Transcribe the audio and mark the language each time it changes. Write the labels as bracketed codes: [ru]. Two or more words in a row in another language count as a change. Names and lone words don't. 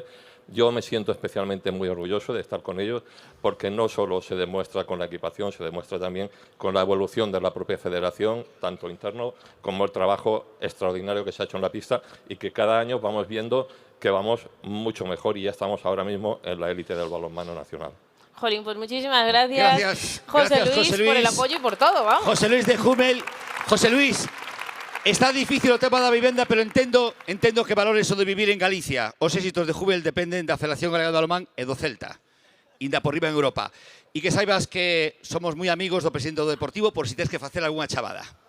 [es] Yo me siento especialmente muy orgulloso de estar con ellos porque no solo se demuestra con la equipación, se demuestra también con la evolución de la propia federación, tanto interno como el trabajo extraordinario que se ha hecho en la pista y que cada año vamos viendo que vamos mucho mejor y ya estamos ahora mismo en la élite del balonmano nacional. Jolín, pues muchísimas gracias, José Luis, por el apoyo y por todo, vamos. José Luis de Jumel. José Luis, [gl] está difícil o tema da vivenda, pero entendo que valores o de vivir en Galicia. Os éxitos de Jumel dependen da Federación Galega de Balonmán e do Celta. Inda por riba en Europa. E que saibas que somos moi amigos do presidente do Deportivo por si tens que facer algunha chavada.